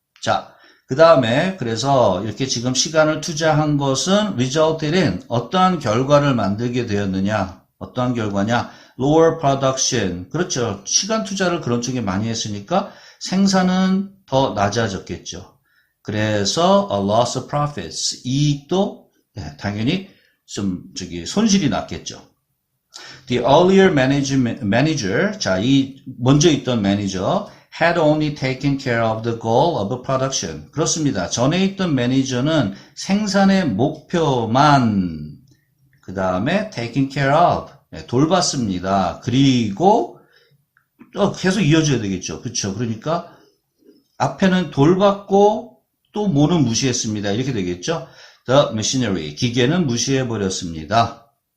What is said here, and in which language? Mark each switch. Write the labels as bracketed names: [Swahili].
[Korean] 자, 그 다음에 그래서 이렇게 지금 시간을 투자한 것은 [English] resulted in, [Korean] 어떠한 결과를 만들게 되었느냐, 어떠한 결과냐, [English] lower production. [Korean] 그렇죠. 시간 투자를 그런 쪽에 많이 했으니까 생산은 더 낮아졌겠죠. 그래서 [English] a loss of profits, [Korean] 이익도, 네, 당연히 좀 손실이 났겠죠. [English] The earlier manager, [Korean] 자, 이 먼저 있던 매니저 [English] had only taken care of the goal of production. [Korean] 그렇습니다. 전에 있던 매니저는 생산의 목표만, 그 다음에 [English] taken care of, [Korean] 네, 돌봤습니다. 그리고 계속 이어져야 되겠죠. 그렇죠. 그러니까 앞에는 돌봤고 또 뭐는 무시했습니다. 이렇게 되겠죠. [English] The machinery, [Korean] 기계는 무시해버렸습니다.